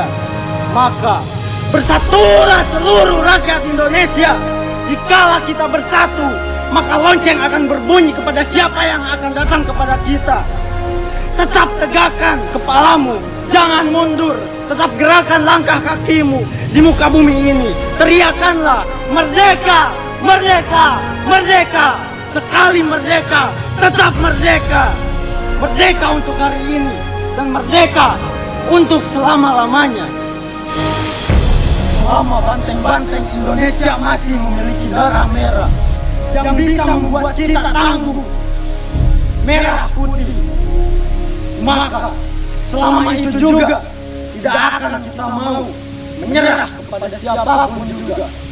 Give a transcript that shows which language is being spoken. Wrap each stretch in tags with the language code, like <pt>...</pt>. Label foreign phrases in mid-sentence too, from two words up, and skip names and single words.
<id>Maka bersatulah seluruh rakyat Indonesia. Jikalau kita bersatu, maka lonceng akan berbunyi kepada siapa yang akan datang kepada kita. Tetap tegakkan kepalamu, jangan mundur. Tetap gerakan langkah kakimu di muka bumi ini. Teriakanlah, merdeka, merdeka, merdeka. Sekali merdeka, tetap merdeka. Merdeka untuk hari ini dan merdeka untuk selama-lamanya. Selama banteng-banteng Indonesia masih memiliki darah merah yang bisa membuat kita tangguh, merah putih, maka selama itu juga tidak akan kita mau menyerah kepada siapapun juga.</id>